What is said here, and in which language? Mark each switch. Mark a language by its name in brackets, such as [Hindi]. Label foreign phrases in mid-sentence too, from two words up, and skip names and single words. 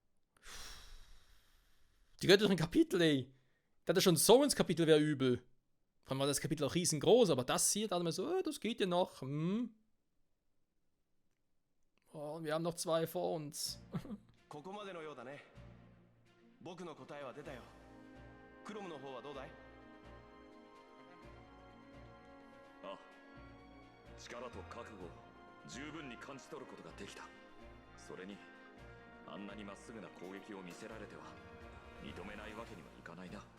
[German] Die göttlichen Kapitel, ey. Der hat ja schon so ins Kapitel, wäre übel. Vor allem war das Kapitel auch riesengroß, aber das hier, da hat man so, das geht ja noch. Oh, wir haben noch 2 vor uns. [Japanese] ここまでのようだね。僕の答えは出たよ。クロムの方はどうだい？ああ、力と覚悟を十分に感じ取ることができた。それにあんなにまっすぐな攻撃を見せられては認めないわけにはいかないな。